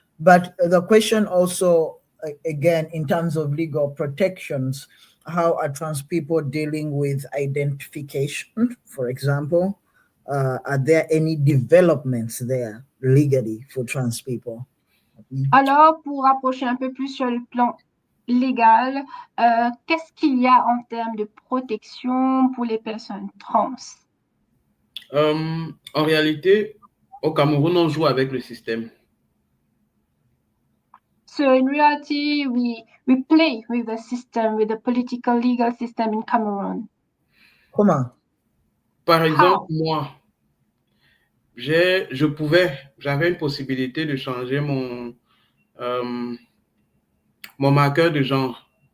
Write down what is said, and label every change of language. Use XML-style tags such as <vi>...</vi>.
<en>But the question also, again, in terms of legal protections, how are trans people dealing with identification, for example? Are there any developments there legally for trans people?</en> <fr>Alors, pour rapprocher un peu plus sur le plan légal, qu'est-ce qu'il y a en termes de protection pour les personnes trans? En réalité, au Cameroun, on joue avec le système.</fr> <en>So in reality, we play with the system, with the political legal system in Cameroon.</en> <fr>Comment? Par exemple, moi, j'avais une possibilité de changer mon marqueur de genre</fr>